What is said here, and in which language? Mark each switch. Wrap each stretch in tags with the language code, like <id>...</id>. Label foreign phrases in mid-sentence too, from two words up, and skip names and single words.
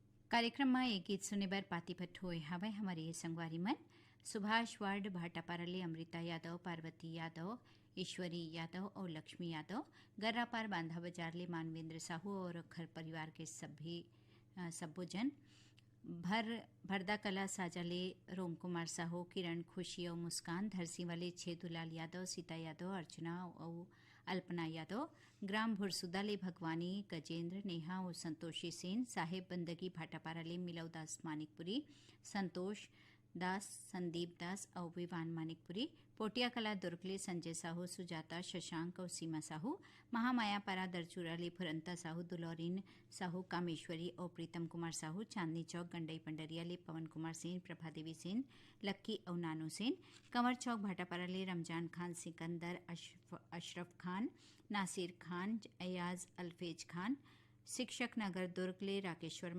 <hne>कार्यक्रम में एक गीत सुने बर पाती पट होए हवे हमारे ये संगवारी मन सुभाष वार्ड भाटापाराले अमृता यादव, पार्वती यादव, ईश्वरी यादव और लक्ष्मी यादव, गर्रापार बांधा बाजार ले मानवेंद्र साहू और खर परिवार के सभी सब्बो जन भरदा कला साजाले रोम कुमार साहू, किरण, खुशी और मुस्कान, धरसी वाले छेदुलाल यादव, सीता यादव, अर्चना और अल्पना यादव, ग्राम भुरसुदाले भगवानी, गजेंद्र, नेहा और संतोषी सेन, साहेब बंदगी भाटापाराले मिलौदास मानिकपुरी, संतोष दास, संदीप दास और विवान मानिकपुरी, पोटिया कला दुर्गले संजय साहू, सुजाता, शशांक और सीमा साहू, महामाया पारा दरचूराले फुरंता साहू, दुलौरीन साहू, कामेश्वरी और प्रीतम कुमार साहू, चांदनी चौक गंडई पंडरिया ले पवन कुमार सेन, प्रभा देवी सेन, लक्की और नानू सेन, कंवर चौक भाटापाराले रमजान खान, सिकंदर, अशरफ खान, नासिर खान, अयाज अल्फेज खान, शिक्षक नगर दुर्गले राकेश वर्मा,</hne>